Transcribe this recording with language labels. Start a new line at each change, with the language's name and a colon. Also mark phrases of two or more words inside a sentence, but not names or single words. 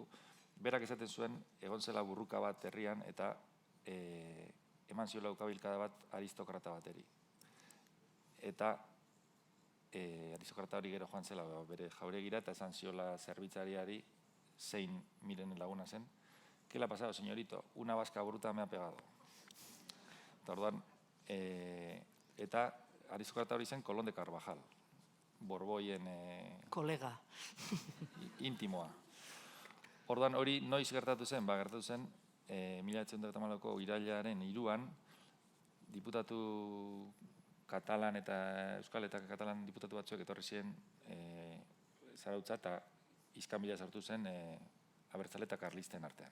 Basque: Berak esaten zuen, egon zela burruka bat herrian eta eman ziola ukabilkada bat aristokrata bateri. Eta aristokrata hori gero joan zela bere jauregira eta esan ziola zerbitzariari zein Miren laguna zen.
Spanish: ¿Qué le ha pasado, señorito? Una vasca bruta me ha pegado.
Basque: Eta orduan, eta aristokrata hori zen Colón de Carvajal. Borboien kolega intimoa. Orduan hori noiz gertatu zen? Gertatu zen 1934ko irailaren 3an diputatu katalan eta euskal eta katalan diputatu batzuek etorri ziren Zarautza eta iskanbila sartu zen abertzale eta karlisten artean.